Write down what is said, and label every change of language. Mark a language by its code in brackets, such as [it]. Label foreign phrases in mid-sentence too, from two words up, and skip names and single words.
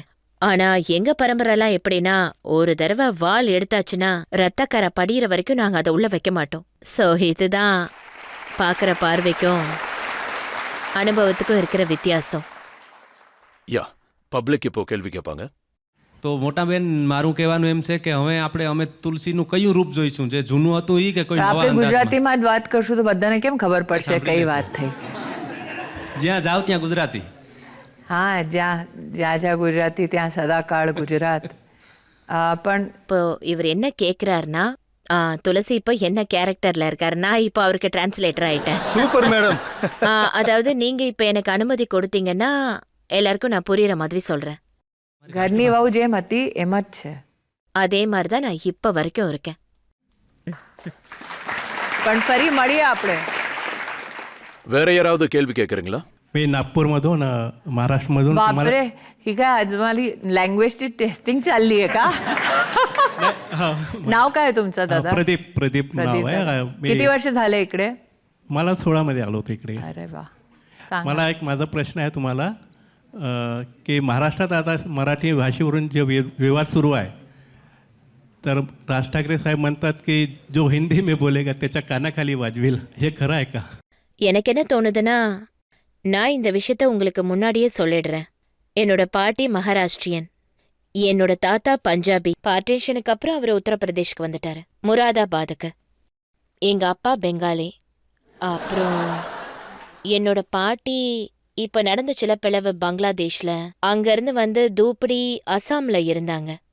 [ta] ஆனா எங்க பரம்பரைலாம் எப்படின்னா, ஒரு தடவை வாள் எடுத்தாச்சுன்னா ரத்தக்கரை படியிற வரைக்கும் நாங்க அதை உள்ள வைக்க மாட்டோம். சோ இதுதான் பாக்குற பார்வைக்கும் அனுபவத்துக்கும் இருக்கிற வித்தியாசம். யா, પબ્લિક இப்போ கேள்வி கேட்பாங்க. [gu] તો મોટાબેન મારું કહેવાનું એમ છે કે હવે અમે તુલસીનું કયું રૂપ જોઈશું, જે જૂનું હતું ઈ કે કોઈ નવા આપણે અંદાજમાં? ગુજરાતીમાં જ વાત કરશું તો બધાને કેમ ખબર પડશે કઈ વાત થઈ? જ્યાં જાઓ ત્યાં ગુજરાતી. હા, જ્યાં જ્યાં ગુજરાતી ત્યાં સદાકાળ ગુજરાત. પણ [ta] இப்போ இவர் என்ன கேக்குறாருன்னா, துளசி இப்போ என்ன கேரக்டர்ல இருக்காரு, நான் இப்போ அவருக்கு டிரான்ஸ்லேட்டர் ஆயிட்டேன். சூப்பர் மேடம். அதாவது நீங்க இப்ப எனக்கு அனுமதி கொடுத்தீங்கன்னா எல்லாருக்கும் நான் புரியுற மாதிரி சொல்றேன். [gu] ઘરની વહુ જેમ હતી એમ જ છે. [ta] அதே மாதிரி தான் நான் இப்ப வரைக்கும் இருக்கேன். [gu] પણ ફરી મળીએ આપણે. [ta] வேற யாராவது கேள்வி கேட்கறீங்களா? [mr] मी नागपूरमधून महाराष्ट्रमधून तुम्हाला बापरे, ही काय आज मला लँग्वेजची टेस्टिंग चालली आहे का? नाव काय आहे तुमचं दादा? प्रदीप प्रदीप नाव प्रदीप आहे. दादा. मी किती वर्ष झाले इकडे? मला 16 मध्ये आलो होतो इकडे. अरे वा, सांगा. मला एक माझा प्रश्न आहे तुम्हाला की महाराष्ट्रात आता मराठी भाषेवरून जे विवाद सुरू आहे, तर राज ठाकरे साहेब म्हणतात की [hi] जो हिंदी में बोलेगा [mr] त्याच्या कानाखाली वाजवेल, हे खरं आहे का? [ta] எனக்கு என்ன தோணுதுன்னா, நான் இந்த விஷயத்த உங்களுக்கு முன்னாடியே சொல்லிடுறேன். என்னோட பாட்டி மகாராஷ்டிரியன், என்னோட தாத்தா பஞ்சாபி. பார்ட்டிஷனுக்கு அப்புறம் அவர் உத்தரப்பிரதேஷ்க்கு வந்துட்டாரு, முராதாபாதுக்கு. எங்க அப்பா பெங்காலி. அப்புறம் என்னோட பாட்டி இப்ப நடந்த சில பிளவு பங்களாதேஷ்ல, அங்கிருந்து வந்து தூப்படி அசாம்ல இருந்தாங்க.